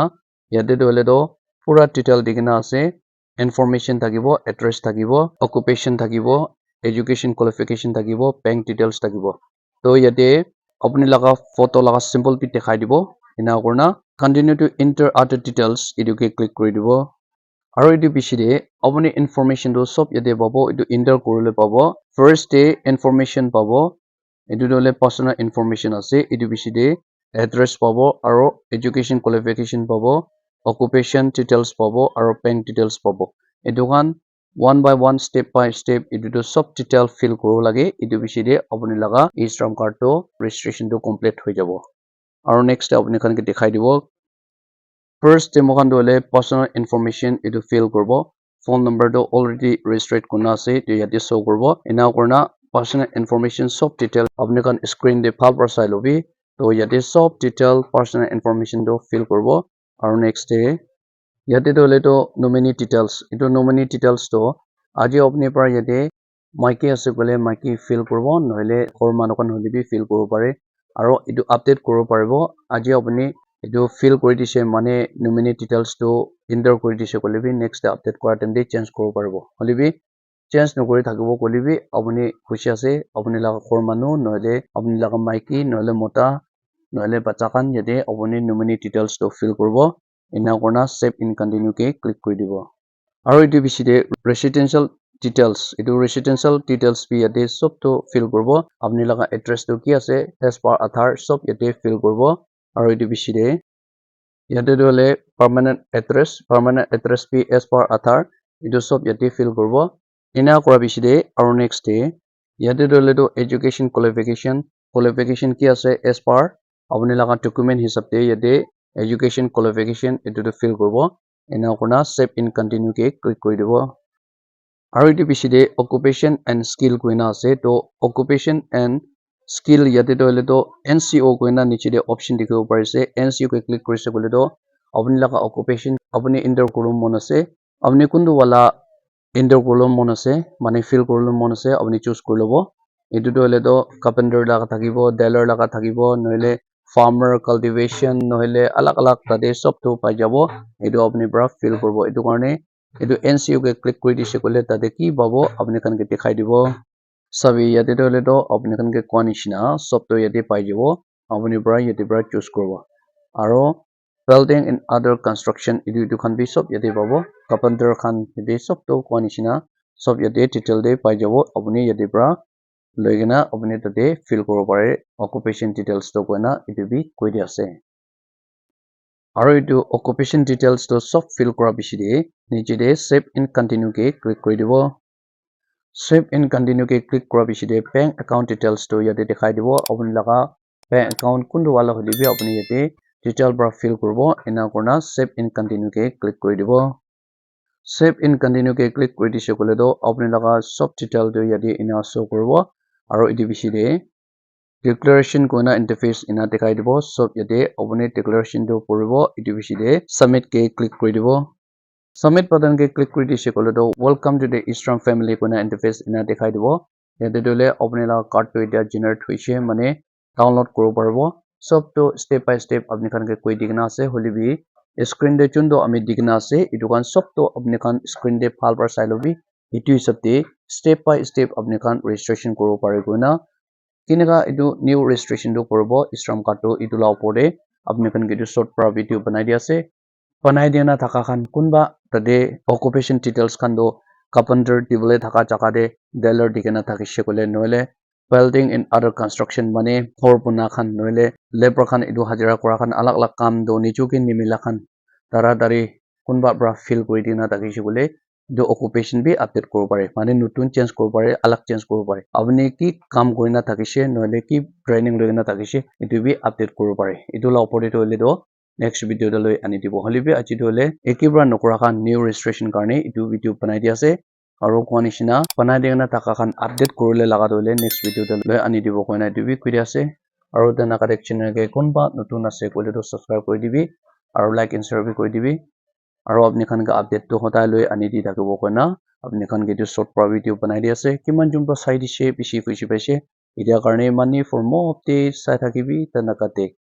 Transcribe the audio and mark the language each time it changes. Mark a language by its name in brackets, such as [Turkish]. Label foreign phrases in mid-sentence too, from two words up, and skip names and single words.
[Naga Pidgin] yate to hole do pura detail dikina ase information thakibo address thakibo occupation thakibo [English] education qualification [Naga Pidgin] thakibo [English] bank details [Naga Pidgin] thakibo to yate apni laga photo laga symbol bi dekhai dibo ena korna [English] continue to enter other details [Naga Pidgin] etu ke click kori dibo aro etu bishi de apni information do sob yate pabo etu enter korile pabo [English] first day information [Naga Pidgin] pabo etu dole [English] personal information [Naga Pidgin] ase etu bishi de address pabo aro [English] education qualification [Naga Pidgin] pabo [English] occupation details [Naga Pidgin] pabo aro [English] bank details [Naga Pidgin] pabo etu khan [English] one by one step by step [Naga Pidgin] etu to sob detail fill koribo lage etu bishi de apni laga e-shram card to registration to complete hoi jabo aro next apni khan ke dekhai dibo [English] first demo [Naga Pidgin] khan dole [English] personal information [Naga Pidgin] etu fill koribo [English] phone number [Naga Pidgin] to [English] already registered [Naga Pidgin] kuna ase to yate show koribo ena korna [English] personal information [Naga Pidgin] sob detail apni khan screen de bhal para sai lobi to yate sob [English] detail personal information [Naga Pidgin] to fill koribo aro [English] next day [Naga Pidgin] yate to le to [English] nominee details [Naga Pidgin] etu [English] nominee details [Naga Pidgin] to aji apni para yate maiki ase kole maiki fill koribo nohile khor manu khan hole bi fill koribo pare aro etu update koribo paribo aji apni etu fill kori dise mane [English] nominee details [Naga Pidgin] to enter kori dise kole bi [English] next day [Naga Pidgin] update kora time de change koribo paribo hole bi change nokori thakibo kole bi apni khushi ase apni laga khor manu nohile apni laga maiki nohile mota nohile bacha khan yate apni [English] nominee details [Naga Pidgin] to fill koribo ena korna [English] save in continue [Naga Pidgin] ke click kori dibo aro etu bishi de [English] residential details [Naga Pidgin] etu [English] residential details [Naga Pidgin] bi yate sob to fill koribo apni laga address to ki ase [English] as per Aadhaar [Naga Pidgin] sob yate fill koribo aro etu bishi de yate to le [English] permanent address [Naga Pidgin] bi [English] as per Aadhaar [Naga Pidgin] edu sob yate fill koribo ena kora bishide aro [English] next day [Naga Pidgin] yate dole to [English] education qualification [Naga Pidgin] ki ase as per apni laga document hisab te yate [English] education qualification [Naga Pidgin] etu to fill koribo ena kurna [English] save in continue [Naga Pidgin] ke click kori dibo aro etu bishide [English] occupation and skill [Naga Pidgin] koina ase to [English] occupation and skill [Naga Pidgin] yate dole to NCO koina niche de option dikhibo parise NCO ke click korise kole to apni laga occupation apni enter korum mon ase apni kundu wala enter kolom mon ase mane fill kolom mon ase apni choose kori lobo etu dole to carpenter laga thakibo tailor laga thakibo nohile [English] farmer cultivation [Naga Pidgin] nohile alag alag tade sob to pai jabo etu apni para fill koribo etu karone etu NCO ke click kori dise kole tade ki pabo apni khan ke dikhai dibo sabi yate dole to apni khan ke koa nishina sob to yate pai jabo apni para yate para choose koribo aro [English] building and other construction [Naga Pidgin] etu khan bi sob yate pabo carpenter khan yate sob to koa nishina sob yate detail de pai jabo apni yate para loigena apni tate fill koribo pare [English] occupation details [Naga Pidgin] to koina etu bi koi di ase aro etu [English] occupation details [Naga Pidgin] to sob fill kora bishide niche de [English] save and continue [Naga Pidgin] ke click kori dibo [English] save and continue [Naga Pidgin] ke click kora bishide [English] bank account details [Naga Pidgin] to yate dikhai dibo apni laga [English] bank account [Naga Pidgin] kundu wala hole bi apni yate detail para fill koribo ena kurna [English] save and continue [Naga Pidgin] ke click kori dibo [English] save and continue [Naga Pidgin] ke click kori dise kole to apni laga sob detail to yate ena show koribo aro etu bishide declaration koina interface ena dikhai dibo sob yate apni declaration to koribo etu bishide submit ke click kori dibo [English] submit button [Naga Pidgin] ke click kori dise kole to [English] welcome to the Eastrum family [Naga Pidgin] koina interface ena dikhai dibo yate dole apni laga card to eta generate hoise mane download koribo paribo sob to [English] step by step [Naga Pidgin] apni khan ke koi dikena ase hole bi screen de chun to ami dikena ase etu khan sob to apni khan screen de bhal para sai lobi etu hisab te [English] step by step [Naga Pidgin] apni khan registration koribo pare koina kineka etu [English] new registration [Naga Pidgin] to koribo [English] Eastrum card [Naga Pidgin] to etu la opor de apni khan ke etu short para video banai di ase banai dia na thaka khan kunba tade [English] occupation details [Naga Pidgin] khan do carpenter dibole thaka jaga de tailor dikena thakise kole noile [English] building and other construction [Naga Pidgin] mane ghor bana khan noile labor khan etu hajira kora khan alag alag kam do nijuki nimila khan taradari kunba para fill kori dina thakise kole etu occupation bi update koribo pare mane notun change koribo pare alag change koribo pare apni ki kam korina thakise noile ki training loina thakise etu bi update koribo pare etu la opor de hoile do [English] next video [Naga Pidgin] de loi ani dibo holibe aji dole ekibra nokora khan [English] new registration [Naga Pidgin] karne etu video banai di ase aro koa nishina banai dina thaka khan update korile laga dole [English] next video [Naga Pidgin] de loi ani dibo koina etu bi koi di ase aro tena kare channel ke kunba notun ase koile to subscribe kori dibi aro [English] like and share [Naga Pidgin] bi kori dibi aro apni khan ka update to hotai loi ani di thakibo koina apni khan ke etu short para video banai di ase kiman jumpa sai dise bishi kuisi paise etia karne [English] money for more updates [Naga Pidgin] sai thakibi tena kate